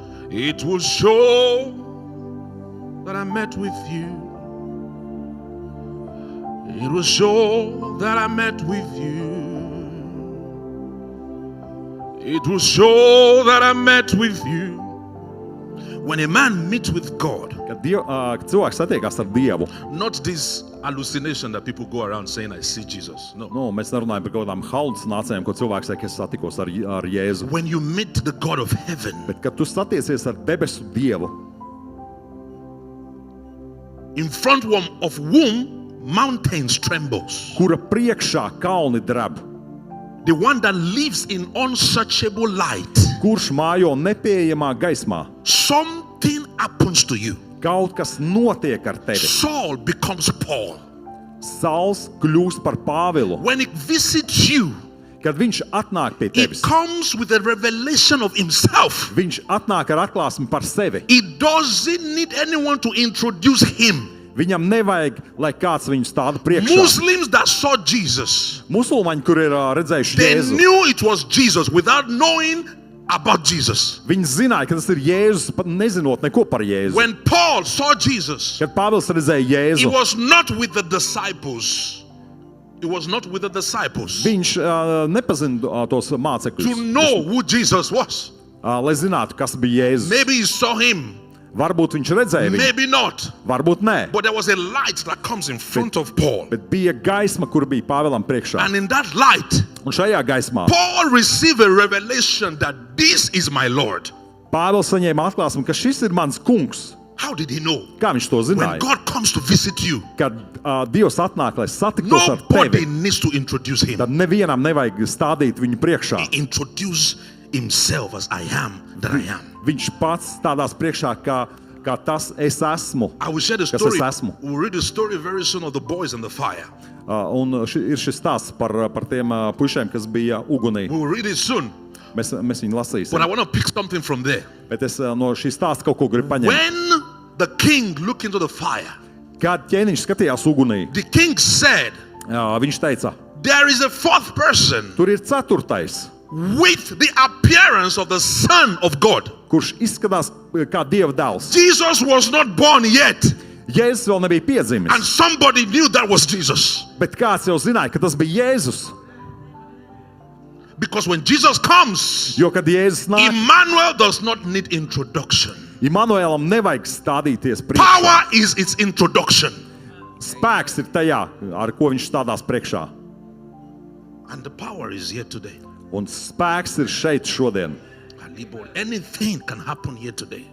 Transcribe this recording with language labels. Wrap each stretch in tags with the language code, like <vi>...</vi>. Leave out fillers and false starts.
<en>It will show that I met with you. It will show that I met with you. It will show that I met with you When a man meets with God,</en> <lv>Kad cilvēks satiekās ar Dievu,</lv> <en>not this hallucination that people go around saying, I see Jesus. No.</en> <lv>mēs nerunājam par kaut kādām halucinācijām, ko cilvēks saka, es satikos ar Jēzu.</lv> <en>When you meet the God of heaven,</en> <lv>Bet, kad tu satiecies ar debesu Dievu,</lv> <en>in front of whom mountains trembles,</en> <lv>kura priekšā kalni dreb,</lv> <en>the one that lives in unsearchable light,</en> <lv>kurš mājo nepieejamā gaismā,</lv> <en>something happens to you.</en> <lv>kaut kas notiek ar tevi.</lv> <en>Saul becomes Paul.</en> <lv>Sauls kļūst par Pāvilu.</lv> <en>When he visits you,</en> <lv>Kad viņš atnāk pie</lv> <en>he</en> <lv>tevis,</lv> <en>comes with a revelation of himself.</en> <lv>viņš atnāk ar atklāsmi par sevi.</lv> <en>He doesn't need anyone to introduce him.</en> <lv>Viņam nevajag, lai kāds viņu stāda priekšā.</lv> <en>Muslims that saw Jesus,</en> <lv>Musulmaņi, kur ir redzējuši</lv> <en>they</en> <lv>Jēzu,</lv> <en>knew it was Jesus without knowing about Jesus.</en> <lv>viņi zināja, ka tas ir Jēzus, pat nezinot neko par Jēzu.</lv> <en>When Paul saw Jesus,</en> <lv>Kad Pāvils redzēja</lv> <en>he</en> <lv>Jēzu,</lv> <en>was not with the disciples. He was not with the disciples</en> <lv>viņš nepazina tos</lv> <en>to</en> <lv>mācekļus,</lv> <en>know who Jesus was.</en> <lv>lai zinātu, kas bija Jēzus.</lv> <en>Maybe he saw him,</en> <lv>Varbūt viņš redzēja viņu,</lv> <en>maybe not.</en> <lv>varbūt nē.</lv> <en>But there was a light that comes in front of Paul.</en> <lv>Bet bija gaisma, kur bija Pāvilam priekšā.</lv> <en>And in that light,</en> <lv>Un šajā gaismā</lv> <en>Paul received a revelation that this is my Lord.</en> <lv>Pāvils saņēma atklāsmi, ka šis ir mans kungs.</lv> <en>How did he know?</en> <lv>Kā viņš to</lv> <en>When</en> <lv>zināja?</lv> <en>God comes to visit you,</en> <lv>Kad Dievs atnāk, lai satiktos ar</lv> <en>nobody</en> <lv>tevi,</lv> <en>needs to introduce him.</en> <lv>tad nevienam nevajag stādīt viņu priekšā.</lv> <en>He introduced himself as I am that I am.</en> <lv>Viņš pats stādās priekšā, kā tas es esmu.</lv> <en>I will share the</en> <lv>Kas</lv> <en>story.</en> <lv>es esmu.</lv> <en>We'll read the story very soon of the boys and the fire.</en> <lv>Un ir šis stāsts par tiem puišiem, kas bija ugunī.</lv> <en>We'll read it soon.</en> <lv>Mēs viņu lasīsim.</lv> <en>But I want to pick something from there.</en> <lv>Bet es no šī stāsta kaut ko gribu paņemt.</lv> <en>When the king looked into the fire,</en> <lv>Kad ķēniņš skatījās ugunī,</lv> <en>the king said,</en> <lv>viņš teica,</lv> <en>there is a fourth person</en> <lv>tur ir ceturtais,</lv> <en>with the appearance of the Son of God.</en> <lv>kurš izskatās kā Dieva dēls.</lv> <en>Jesus was not born yet,</en> <lv>Jēzus vēl nebija piedzimis,</lv> <en>and somebody knew that was Jesus.</en> <lv>bet kāds jau zināja, ka tas bija Jēzus.</lv> <en>Because when Jesus comes,</en> <lv>Jo, kad Jēzus nāk,</lv> <en>Emmanuel does not need introduction.</en> <lv>Immanuēlam nevajag stādīties priekšā.</lv> <en>Power is its introduction.</en> <lv>Spēks ir tajā, ar ko viņš stādās priekšā.</lv> <en>And the power is here today.</en> <lv>Un spēks ir šeit šodien.</lv> <en>Anything can happen here today.</en>